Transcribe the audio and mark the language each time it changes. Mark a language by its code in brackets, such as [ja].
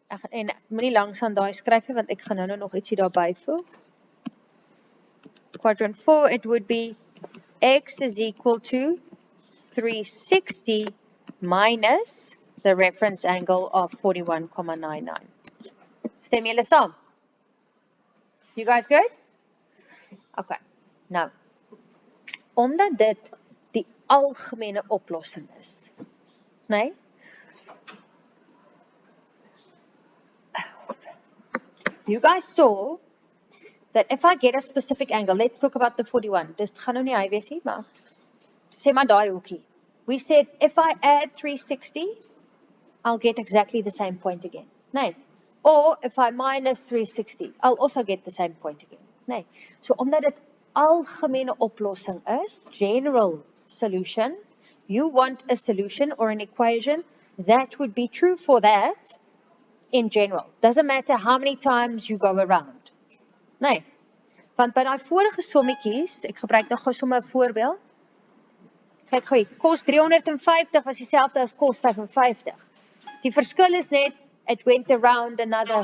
[af] En moenie langs aan daai skryf nie, want ek gaan nou nog ietsie daarby voeg. [en] Quadrant 4, it would be x is equal to 360 minus the reference angle of 41,99. [af] Stem julle saam? [en] You guys good? Okay. [af] Nou, omdat dit die algemene oplossing is, nee? [en] You guys saw that if I get a specific angle, let's talk about the 41. [af] Dis gaan nou nie hy wees nie, maar sê maar daai hoekie. [en] We said if I add 360, I'll get exactly the same point again. Nee. Or if I minus 360, I'll also get the same point again. Nee. So [af] omdat dit algemene oplossing is, [en] general solution, you want a solution or an equation that would be true for that in general. Doesn't matter how many times you go around. [af] Nee. Want by die vorige sommetjies, ek gebruik nou gou sommer 'n voorbeeld. Kyk gou hier, kos 350 was dieselfde as kos 55. Die verskil is net, [en] it went around another...